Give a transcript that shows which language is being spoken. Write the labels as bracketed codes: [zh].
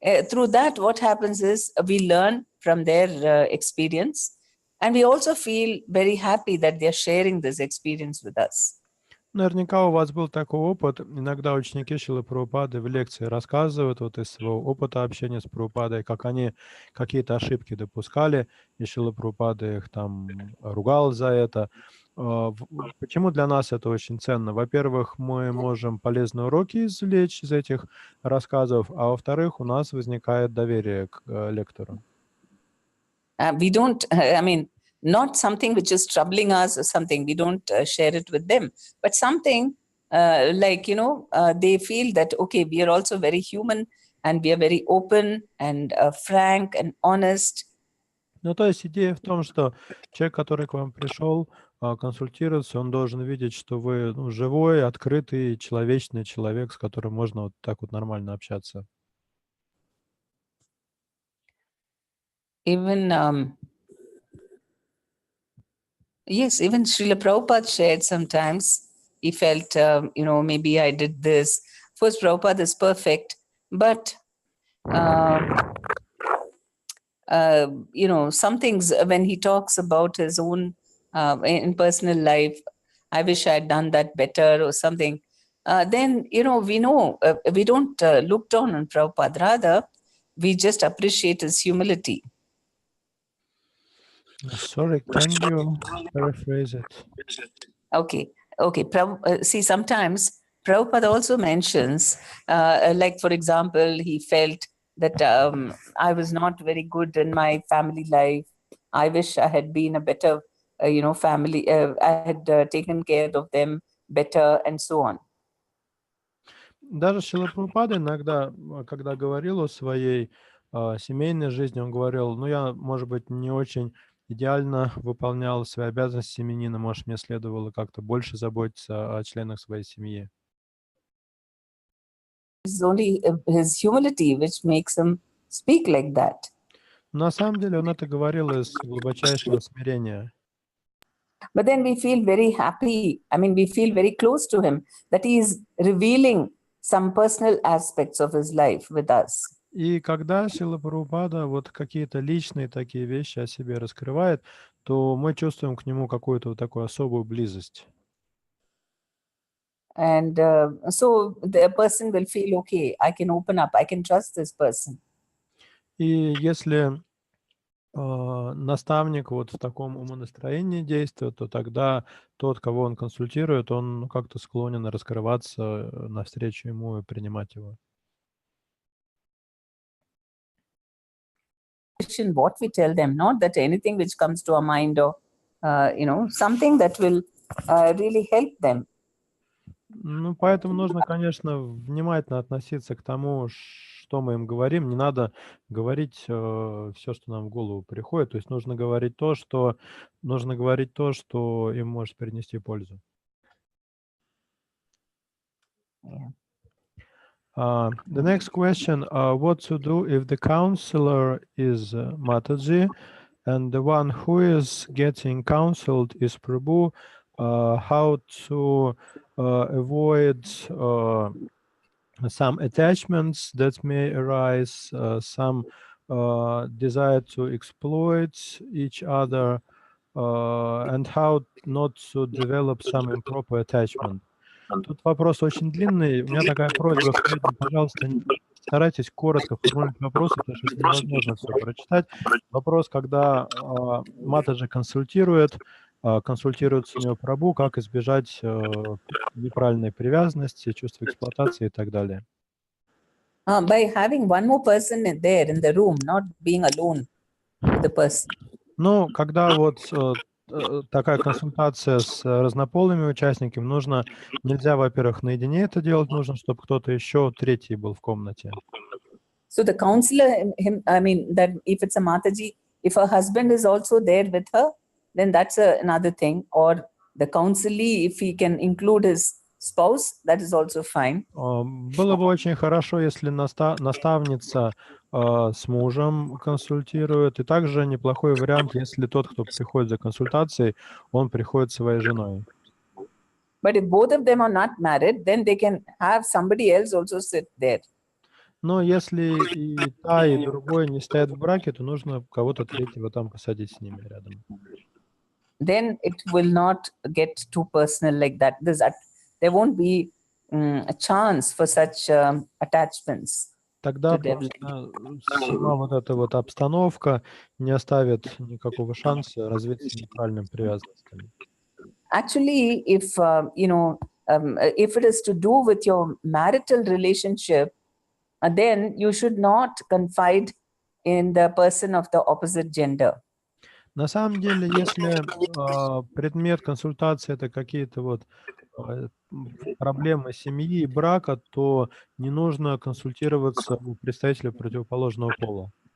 [en] through that, what happens is we learn from their experience, and we also feel very happy that they're sharing this experience with us. [ru] Наверняка у вас был такой опыт. Иногда ученики Шрилы Прабхупады в лекции рассказывают вот из своего опыта общения с Прабхупадой, как они какие-то ошибки допускали, и Шрила Прабхупада их там ругал за это. Почему для нас это очень ценно? Во-первых, мы можем полезные уроки извлечь из этих рассказов, а во-вторых, у нас возникает доверие к лектору. [en] We don't, not something which is troubling us or something, we don't share it with them, but something they feel that, okay, we are also very human and we are very open and frank and honest. [ru] Ну, то есть идея в том, что человек, который к вам пришел консультироваться, он должен видеть, что вы живой, открытый, человечный человек, с которым можно вот так вот нормально общаться. [en] Even yes, even Srila Prabhupada shared sometimes. He felt, maybe I did this. Of course, Prabhupada is perfect, but some things when he talks about his own in personal life, I wish I had done that better or something. Then we know we don't look down on Prabhupada. Rather, we just appreciate his humility. Sorry, can you paraphrase it? Okay. See, sometimes Prabhupada also mentions, like, for example, he felt that I was not very good in my family life. I wish I had been a better, family. I had taken care of them better and so on. [ru] Даже Шрила Прабхупада иногда, когда говорил о своей семейной жизни, он говорил, я, может быть, не очень идеально выполнял свои обязанности семьянина, может, мне следовало как-то больше заботиться о членах своей семьи. [en] It's only his humility which makes him speak like that. [ru] На самом деле он это говорил из глубочайшего смирения. [en] But then we feel very happy. We feel very close to him, that he is revealing some personal aspects of his life with us. [ru] И когда Шрила Прабхупада вот какие-то личные такие вещи о себе раскрывает, то мы чувствуем к нему какую-то вот такую особую близость. [en] And so the person will feel, okay, I can open up, I can trust this person. [ru] И если наставник вот в таком умонастроении действует, то тогда тот, кого он консультирует, он как-то склонен раскрываться навстречу ему и принимать его. [en] What we tell them, not that anything which comes to our mind or something that will really help them. [ru] Поэтому нужно, конечно, внимательно относиться к тому, что мы им говорим. Не надо говорить все, что нам в голову приходит. То есть нужно говорить то, что им может принести пользу. [en] Yeah. The next question, what to do if the counselor is Mataji and the one who is getting counseled is Prabhu? How to avoid some attachments that may arise, some desire to exploit each other, and how not to develop some improper attachment. [ru] Тут вопрос очень длинный. У меня такая просьба, пожалуйста, старайтесь коротко формулировать вопросы, потому что это невозможно все прочитать. Вопрос, когда Матаджи консультируется у него Прабху, как избежать неправильной привязанности, чувства эксплуатации и так далее. [en] By having one more person there in the room, not being alone with the person. [ru] Когда вот такая консультация с разнополыми участниками, нельзя, во-первых, наедине это делать, нужно, чтобы кто-то еще третий был в комнате. [en] So the counselor, that if it's a Mataji, if her husband is also there with her, then that's another thing. Or the counselee, if he can include his spouse, that is also fine. [ru] Было бы очень хорошо, если наставница с мужем консультирует, и также неплохой вариант, если тот, кто приходит за консультацией, он приходит со своей женой. [en] But if both of them are not married, then they can have somebody else also sit there. [ru] Но если и та, и другой не стоят в браке, то нужно кого-то третьего там посадить с ними рядом. [en] Then it will not get too personal like that. There won't be a chance for such attachments [ru] Тогда [en] to them. [ru] просто сама вот эта вот обстановка не оставит никакого шанса развиться неправильным привязанностям. [en] Actually, if it is to do with your marital relationship, then you should not confide in the person of the opposite gender. [ru] На самом деле, если предмет консультации это какие-то вот проблемы семьи и брака, то не нужно консультироваться у представителя противоположного пола.